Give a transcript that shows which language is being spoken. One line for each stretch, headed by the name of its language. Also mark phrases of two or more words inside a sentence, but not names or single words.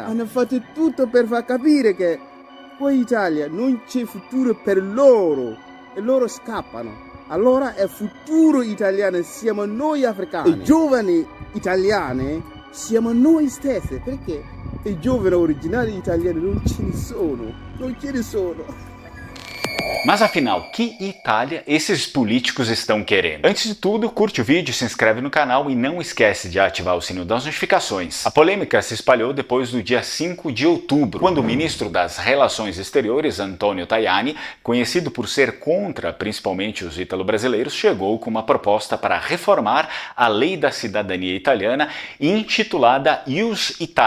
Italian: Hanno fatto tutto per far capire che qui in Italia non c'è futuro per loro e loro scappano. Allora è futuro italiano, siamo noi africani. I giovani italiani siamo noi stessi, perché i giovani originali italiani non ce ne sono, non ce ne sono.
Portuguese: Mas afinal, que Itália esses políticos estão querendo? Antes de tudo, curte o vídeo, se inscreve no canal e não esquece de ativar o sininho das notificações. A polêmica se espalhou depois do dia 5 de outubro, quando o ministro das Relações Exteriores, Antonio Tajani, conhecido por ser contra principalmente os ítalo-brasileiros, chegou com uma proposta para reformar a lei da cidadania italiana intitulada Ius Italiae.